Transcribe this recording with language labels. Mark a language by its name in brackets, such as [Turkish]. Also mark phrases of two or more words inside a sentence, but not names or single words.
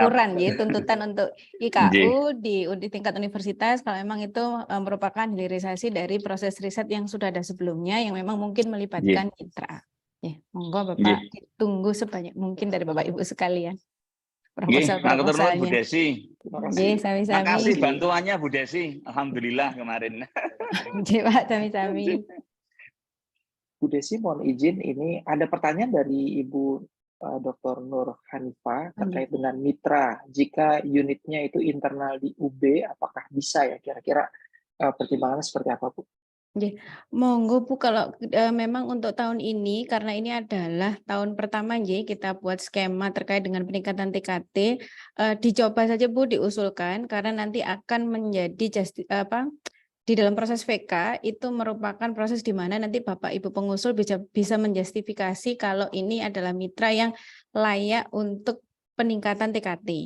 [Indonesian] ukuran ya, tuntutan untuk IKU di tingkat universitas kalau memang itu merupakan hilirisasi dari proses riset yang sudah ada sebelumnya yang memang mungkin melibatkan mitra. Ya, monggo Bapak ditunggu sebanyak mungkin dari Bapak Ibu sekalian. Proposal-proposalnya. Bu Desi. Terima kasih. [Javanese] Nggih, sami-sami. [Indonesian] Makasih bantuannya Bu Desi. Alhamdulillah kemarin. [Javanese] Nggih, Pak, sami-sami. [Indonesian] Bu Desi, mohon izin, ini ada pertanyaan dari Ibu Dr. Nur Hanifah terkait dengan mitra. Jika unitnya itu internal di UB, apakah bisa ya? Kira-kira pertimbangannya seperti apa, Bu? Monggo Bu, kalau memang untuk tahun ini karena ini adalah tahun pertama kita buat skema terkait dengan peningkatan TKT, dicoba saja Bu, diusulkan karena nanti akan menjadi di dalam proses VK itu merupakan proses di mana nanti Bapak Ibu pengusul bisa menjustifikasi kalau ini adalah mitra yang layak untuk peningkatan TKT.